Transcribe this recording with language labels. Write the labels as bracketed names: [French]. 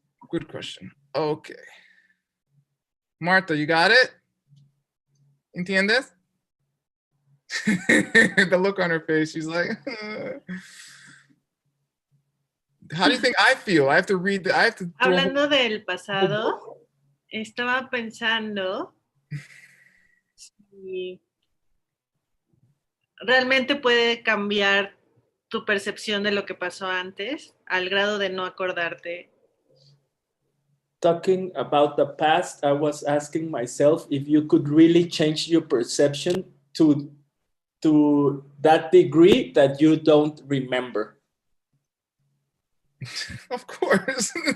[English] Good question. Okay. Marta, you got it? [Spanish] ¿Entiendes? [English] The look on her face, she's like, how do you think I feel? I have to read I have to do [Spanish] Hablando del pasado, estaba pensando si realmente puede cambiar tu percepción de lo que pasó antes al grado de no acordarte. [English] Talking about the past, I was asking myself if you could really change your perception to that degree that you don't remember. Of course.